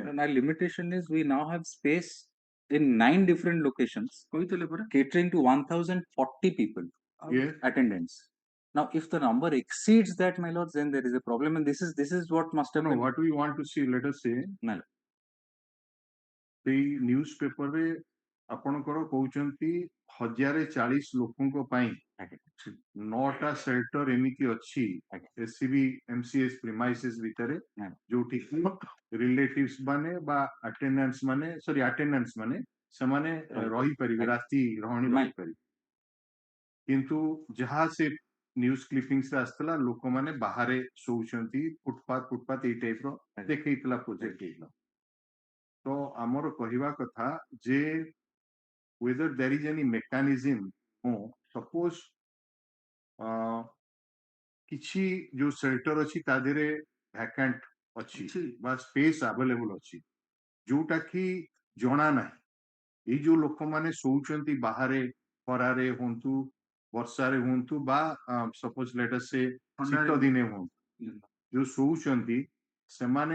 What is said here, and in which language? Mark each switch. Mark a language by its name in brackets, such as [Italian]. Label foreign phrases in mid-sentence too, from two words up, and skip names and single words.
[English] And our limitation is we now have space in 9 different locations, catering to 1,040 people. Yeah. Attendance. Now, if the number exceeds that, my lords, then there is a problem, and this is what must have been. What we want to see, let us say, the newspaper [Odia] ଆପଣଙ୍କର କହୁଛନ୍ତି 1040 ଲୋକଙ୍କ ପାଇଁ 9ଟା ସେଲ୍ଟର ଏମିତି ଅଛି SCB MCS ପ୍ରିମାଇସେସ୍ ଭିତରେ ଯୋଉଠି ରିଲେଟିଭ୍ସ ମାନେ ବା ଆଟେଣ୍ଡାନ୍ସ ମାନେ ସେମାନେ ରହିପାରିବେ ରାତି ରହଣି ରହିପାରିବେ କିନ୍ତୁ ଯାହା ସେ [English] news clippings [Odia] ରେ ଆସିଥିଲା ଲୋକମାନେ ବାହାରେ ଶୋଉଛନ୍ତି ଫୁଟପାଥ ଏଇ ଟାଇପ ର ଦେଖେଇଥିଲା ପ୍ରୋଜେକ୍ଟ ହେଇଥିଲା ତ ଆମର କହିବା କଥା ଯେ [English] whether there is any mechanism suppose [Odia] କିଛି ଯୋଉ ସେଲ୍ଟର ଅଛି ତା ଦେହରେ ଭ୍ୟାକାଣ୍ଟ ଅଛି ବା [English] space available [Odia] ଅଛି ଯୋଉଟା କି ଜଣା ନାହିଁ ଏଇ ଯୋଉ ଲୋକମାନେ ଶୋଉଛନ୍ତି ବାହାରେ ଖରାରେ ହୁଅନ୍ତୁ ବର୍ଷାରେ ହୁଅନ୍ତୁ ବା [English] suppose let us say [Odia] ଶୀତ ଦିନେ ହୁଅନ୍ତୁ ଯୋଉ ଶୋଉଛନ୍ତି ସେମାନେ